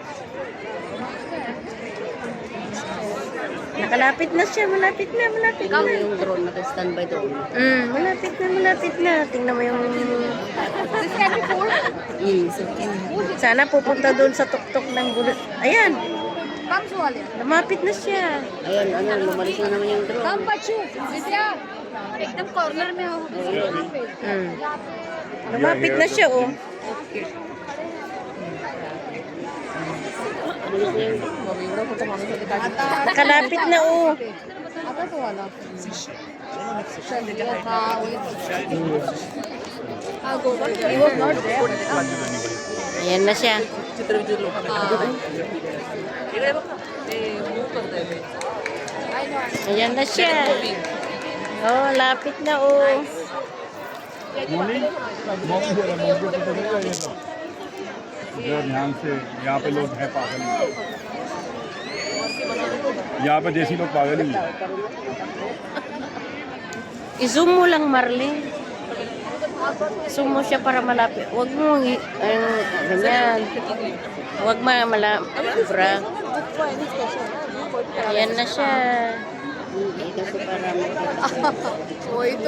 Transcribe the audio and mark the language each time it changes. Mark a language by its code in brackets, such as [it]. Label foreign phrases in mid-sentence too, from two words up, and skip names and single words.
[tl] Nakalapit na siya, malapit na, malapit na. Yung drone, naka-standby doon. Malapit na, malapit na. Tingnan mo yung... Sana pupunta doon sa tuktok ng gulo. Ayan. Lumapit na siya. Ayun, ano, lumalis na naman yung drone. [hi] एकदम कॉर्नर में हो [tl] Lumapit na siya, oh. Kalapit na, oh. Ayan na siya. Ayan na siya. Oh, lapit na, oh. [hi] ध्यान से यहाँ पे लोग हैं पागल यहाँ पे देसी लोग पागल ही हैं [tl] I-zoom mo lang, Marlene. Zoom mo siya para malapit. Huwag mo, ganyan. Huwag malabra. Ayan na siya. Kasi para makita.